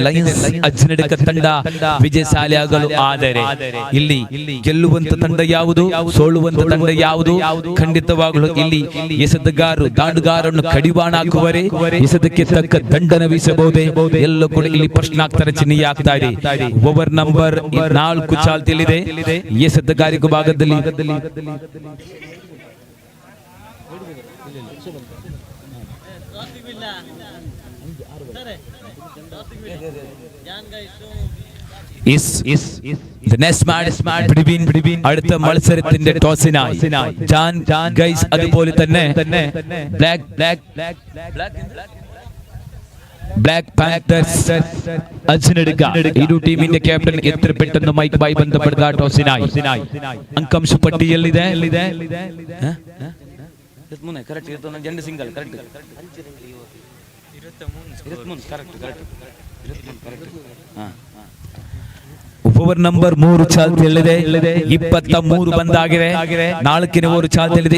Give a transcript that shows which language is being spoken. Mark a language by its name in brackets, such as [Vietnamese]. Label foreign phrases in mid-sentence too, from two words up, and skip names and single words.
[Kannada] ಲಯನ್ಸ್ ಅಜ್ಜಿನಡಕ ತಂಡ ವಿಜಯಶಾಲಿ ಆಗಲು. ಆದರೆ ಇಲ್ಲಿ ಗೆಲ್ಲುವಂತ ತಂಡ ಯಾವುದು, ಸೋಲುವಂತ ತಂಡ ಯಾವುದು, ಖಂಡಿತವಾಗಲೂ ಇಲ್ಲಿ ಎಸೆತಗಾರರು ದಾಂಡುಗಾರನ್ನು ಕಡಿವಾಣ ಹಾಕುವರೆ, ಎಸೆತಕ್ಕೆ ತಕ್ಕ ದಂಡನ ವೀಸಬಹುದೇ, ಎಲ್ಲೂ ಕೂಡ ಇಲ್ಲಿ ಪ್ರಶ್ನಾರ್ಥಕ ಚಿಹ್ನೆ ಆಗ್ತಾ ಇದೆ. ಓವರ್ ನಂಬರ್ 4 ಚಾಲ್ತಿಯಲ್ಲಿದೆ. ಎಸೆತಗಾರಿಕೆ ಭಾಗದಲ್ಲಿ [Malayalam] അടുത്ത മത്സരത്തിന്റെ ടോസിനായി ജാൻ ഗൈസ് അതുപോലെ തന്നെ ബ്ലാക്ക് പാന്തേഴ്സ് അജ്നടുക ഇരു ടീമിന്റെ ക്യാപ്റ്റൻ എത്ര പെട്ടെന്ന് മൈക്കുമായി ബന്ധപ്പെടുക ടോസിനായി. [Kannada] ಅಂಕಾಂಶ ಪಟ್ಟಿಯಲ್ಲಿದೆ. ಓವರ್ ನಂಬರ್ 3 ಚಾಲ್ತಿಯಲ್ಲಿದೆ. 23 ಬಂದಾಗಿದೆ. 4ನೇ ಓವರ್ ಚಾಲ್ತಿಯಲ್ಲಿದೆ.